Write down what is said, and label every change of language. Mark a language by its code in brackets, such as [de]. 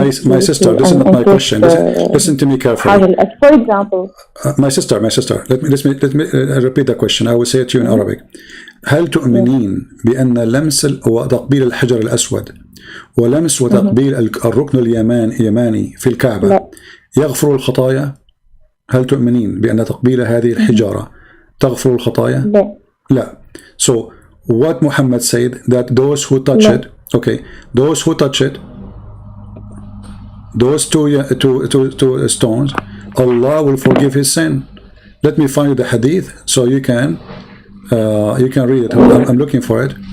[en] My sister, this is not my question. Listen to me carefully. For example, my sister. Let me repeat the question. I will say it to you in Arabic. [ar] هل تؤمنين بأن لمس وتقبيل الحجر الأسود ولمس وتقبيل الركن اليماني في الكعبة يغفر الخطايا؟ هل تؤمنين بأن تقبيل هذه الحجارة تغفر الخطايا؟ لا. لا. [en] So what Muhammad said, that those who touch [ar] لا. [en] it, okay, those who touch it, those two stones, Allah will forgive his sin. Let me find you the hadith so you can read it. I'm looking for it.